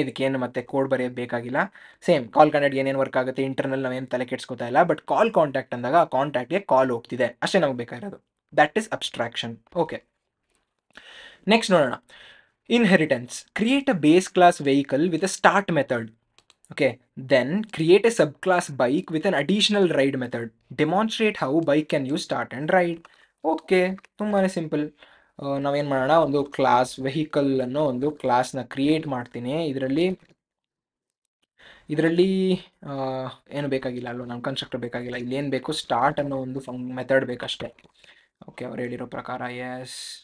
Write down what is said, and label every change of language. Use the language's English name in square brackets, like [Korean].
[Kannada] ಇದಕ್ಕೇನು ಮತ್ತೆ ಕೋಡ್ ಬರೆಯೋದು ಬೇಕಾಗಿಲ್ಲ. ಸೇಮ್ ಕಾಲ್ ಕಾಂಟ್ಯಾಕ್ಟ್ ಏನೇನು ವರ್ಕ್ ಆಗುತ್ತೆ ಇಂಟರ್ನಲ್ ನಾವೇನು ತಲೆ ಕೆಡ್ಸ್ಕೊತಾ ಇಲ್ಲ. ಬಟ್ ಕಾಲ್ ಕಾಂಟ್ಯಾಕ್ಟ್ ಅಂದಾಗ ಆ ಕಾಂಟ್ಯಾಕ್ಟ್ಗೆ ಕಾಲ್ ಹೋಗ್ತಿದೆ ಅಷ್ಟೇ ನಮಗೆ ಬೇಕಾಗಿರೋದು. [English] That is abstraction. Okay, next ನೋಡೋಣ. Inheritance. Create a base class vehicle with a start method. Okay, then create a subclass bike with an additional ride method. Demonstrate how bike can use start and ride. [Kannada] Okay, ತುಂಬಾ simple. ನಾವೇನು ಮಾಡೋಣ, ಒಂದು class vehicle ಅನ್ನೋ ಒಂದು ಕ್ಲಾಸ್ನ create ಮಾಡ್ತೀನಿ. ಇದರಲ್ಲಿ ಏನು ಬೇಕಾಗಿಲ್ಲ ಅಲ್ವ, ನಮ್ಮ ಕನ್ಸ್ಟ್ರಕ್ಟರ್ ಬೇಕಾಗಿಲ್ಲ. ಇಲ್ಲಿ ಏನು ಬೇಕು? ಸ್ಟಾರ್ಟ್ ಅನ್ನೋ ಒಂದು ಮೆಥಡ್ ಬೇಕಷ್ಟೇ. ಓಕೆ, ಅವ್ರು ಹೇಳಿರೋ ಪ್ರಕಾರ ಎಸ್.